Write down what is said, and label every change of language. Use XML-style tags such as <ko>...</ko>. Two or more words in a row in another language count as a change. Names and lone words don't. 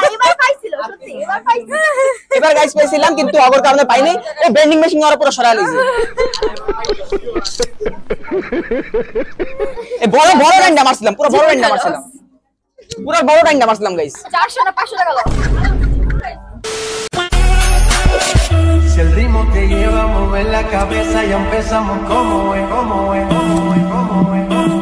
<bn>এবার পাইছিল সত্যি এবার পাইছিল এবার গাইস পাইছিলাম কিন্তু আগের কারণে পাই নাই এই</bn> <en>bending machine</en> <bn>ওরা পুরো সরা লিছে এই বড় বড় ডান্ডা মারছিলাম পুরো বড় ডান্ডা মারছিলাম পুরো বড় ডান্ডা মারছিলাম গাইস 400 না 500 টাকা দাও</bn> <es>Si el ritmo te lleva a mover la cabeza y empezamos como es, como es, como es, como es.</es>